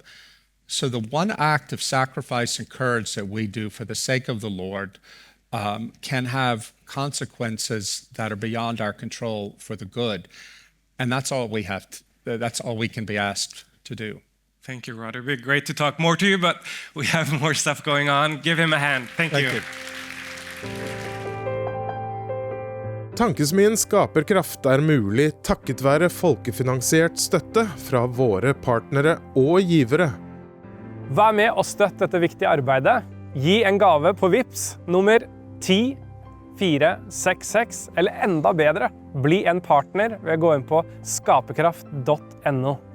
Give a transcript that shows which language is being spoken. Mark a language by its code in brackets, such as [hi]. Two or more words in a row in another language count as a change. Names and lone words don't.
[en] So the one act of sacrifice and courage that we do for the sake of the Lord can have consequences that are beyond our control for the good. And that's all we that's all we can be asked to do. Thank you, Rod. It'd be great to talk more to you, but we have more stuff going on. Give him a hand. Thank you. [no] Tankesmien Skaperkraft mulig takket være folkefinansiert støtte fra våre partnere og givere. Vær med og støtt dette viktige arbeidet. Gi en gave på Vips nummer 10466, eller enda bedre, bli en partner ved å gå inn på skaperkraft.no.